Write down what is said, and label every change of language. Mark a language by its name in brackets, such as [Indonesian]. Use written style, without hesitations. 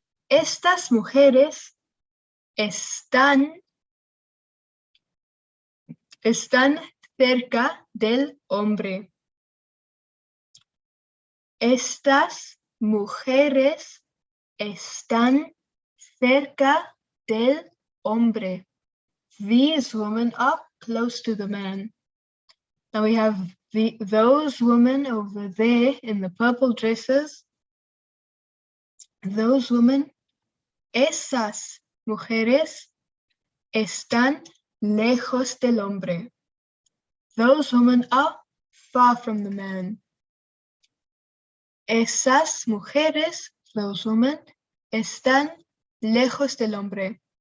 [Spanish] Estas mujeres están cerca del hombre. Estas mujeres están cerca del hombre. [English] These women are close to the man. Now we have those women over there in the purple dresses. Those women, [Spanish] esas mujeres, están lejos del hombre. [English] Those women are far from the man. [Spanish] Esas mujeres, [English] those women, [Spanish] están lejos del hombre.